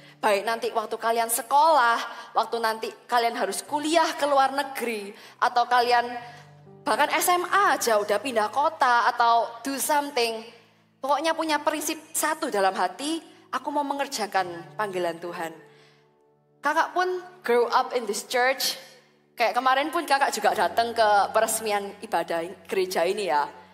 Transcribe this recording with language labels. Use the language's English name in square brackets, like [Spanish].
[Indonesian] Baik nanti waktu kalian sekolah, waktu nanti kalian harus kuliah ke luar negeri, atau kalian bahkan SMA aja udah pindah kota atau [English] do something. [Indonesian] Pokoknya punya prinsip satu dalam hati, aku mau mengerjakan panggilan Tuhan. Kakak pun [English] grow up in this church. [Indonesian] Kayak kemarin pun kakak juga datang ke peresmian ibadah gereja ini ya.